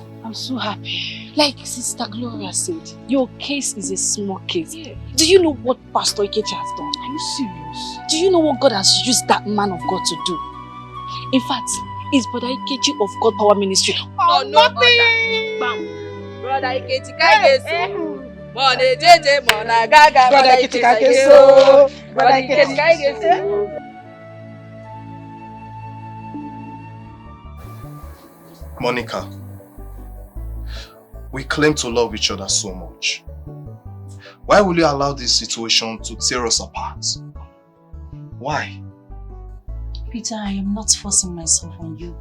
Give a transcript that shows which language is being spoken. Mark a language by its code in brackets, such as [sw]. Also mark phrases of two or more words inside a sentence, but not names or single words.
[en] I'm so happy. Like Sister Gloria said, your case is a small case. Yeah. Do you know what Pastor Ikechi has done? Are you serious? Do you know what God has used that man of God to do? In fact, it's Brother Ikechi of God Power Ministry. Oh, nothing! Brother Ikechi Kaigeso. Mone jeje mona gaga. Brother Ikechi Kaigeso. Brother Ikechi Kaigeso. Monica, we claim to love each other so much. Why will you allow this situation to tear us apart? Why? Peter, I am not forcing myself on you.